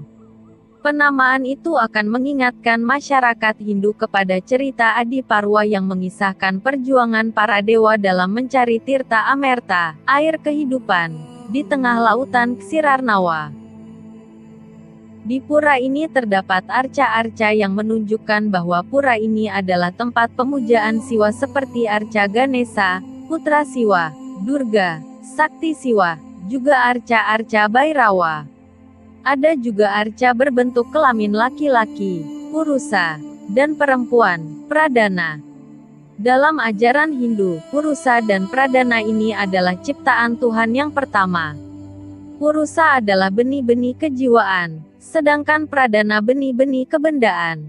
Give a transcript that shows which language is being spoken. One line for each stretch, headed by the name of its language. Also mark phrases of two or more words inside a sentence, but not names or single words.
Indonesian: Penamaan itu akan mengingatkan masyarakat Hindu kepada cerita Adi Parwa yang mengisahkan perjuangan para dewa dalam mencari tirta amerta, air kehidupan, di tengah lautan Ksirarnawa. Di pura ini terdapat arca-arca yang menunjukkan bahwa pura ini adalah tempat pemujaan Siwa seperti arca Ganesha, Putra Siwa, Durga, Sakti Siwa, juga arca-arca Bhairawa. Ada juga arca berbentuk kelamin laki-laki, Purusa, dan perempuan, Pradana. Dalam ajaran Hindu, Purusa dan Pradana ini adalah ciptaan Tuhan yang pertama. Purusa adalah benih-benih kejiwaan, sedangkan Pradana benih-benih kebendaan.